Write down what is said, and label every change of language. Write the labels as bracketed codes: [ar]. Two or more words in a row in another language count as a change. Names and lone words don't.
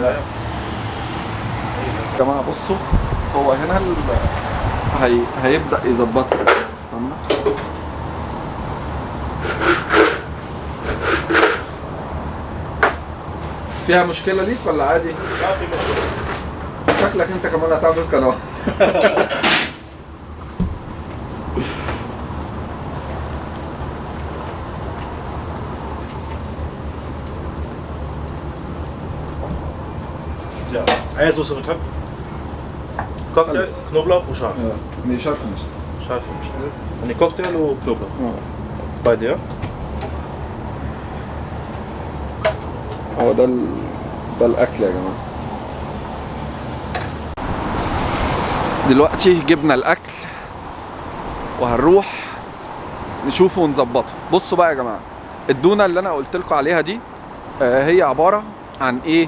[ar] يا جماعة بصوا، هو هنا هيبدأ يظبطها. استنى. فيها مشكلة ليك ولا عادي؟ ما في مشكلة. شكلك انت كمان هتعمل قناة. [de] Ja. Eiersoße mit Hack. Cocktail, Alles. Knoblauch und scharf. Nee, scharf nicht. Scharf nicht. يعني Cocktail وكنوبلاوخ. Beide, ja? [ar] هو ده ده الاكل يا جماعه. دلوقتي جبنا الاكل وهنروح نشوفه ونظبطه. بصوا بقى يا جماعه، الدونه اللي انا قلت لكم عليها دي هي عباره عن ايه؟